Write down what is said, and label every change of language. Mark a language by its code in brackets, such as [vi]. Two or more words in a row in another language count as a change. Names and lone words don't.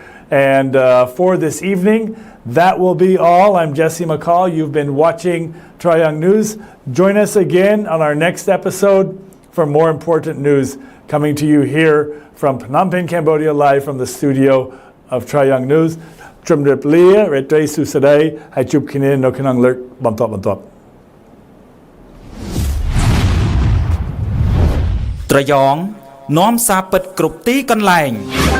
[en] And for this evening, that will be all. I'm Jesse McCall. You've been watching Troy Young News. Join us again on our next episode for more important news coming to you here from Phnom Penh, Cambodia, live from the studio of Troy Young News. Trim Rip Lia, Retray Susadai, Hai Chup Kinin, No Kanang Lurk, Bantop Bantop. [km] ត្រយ៉ងនាំសារពិតគ្រប់ទីកន្លែង